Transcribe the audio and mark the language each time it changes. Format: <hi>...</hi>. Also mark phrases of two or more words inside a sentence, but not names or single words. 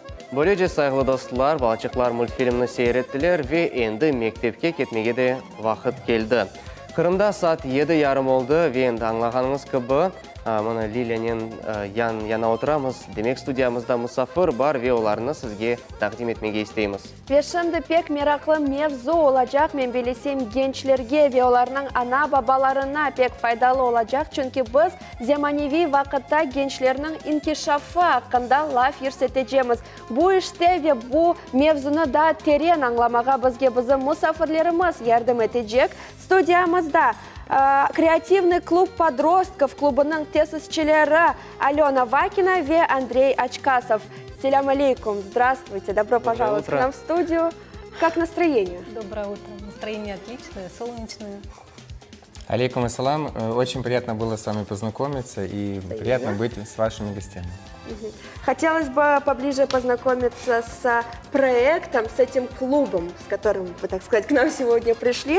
<crh>Böylece saygılı dostlar, Balçıklar multfilmini seyrettiler ve endi mektepke ketmege de vakit geldi. Kırımda saat 7:30 oldu ve endi anlağanınız gibi mana Lilia'nın yana oturamız. Demek stüdyamızda musafir var ve olarını sizge takdim etmege isteyimiz. Ve şimdi pek meraklı mevzu olacak. Men bilesem gençlerge ve onların ana babalarına pek faydalı olacak. Çünkü biz zemanevi vakitte gençlerinin inkişafı hakkında laf yürüteceğiz. Bu işte ve bu mevzunu da terin anlamağa bizim musafirlerimiz yardım edecek. Stüdyamızda Креативный клуб подростков клубының тесісчілері Алена Вакина и Андрей Очкасов.</crh> <ar>سلام عليكم,</ar> <ru>здравствуйте, добро пожаловать к нам в студию. Как настроение? Доброе утро. Настроение отличное, солнечное.</ru> <ar>عليكم السلام.</ar> <ru>Очень приятно было с вами познакомиться и приятно быть с вашими гостями. Хотелось бы поближе познакомиться с проектом, с этим клубом, с которым вы, так сказать, к нам сегодня пришли.</ru>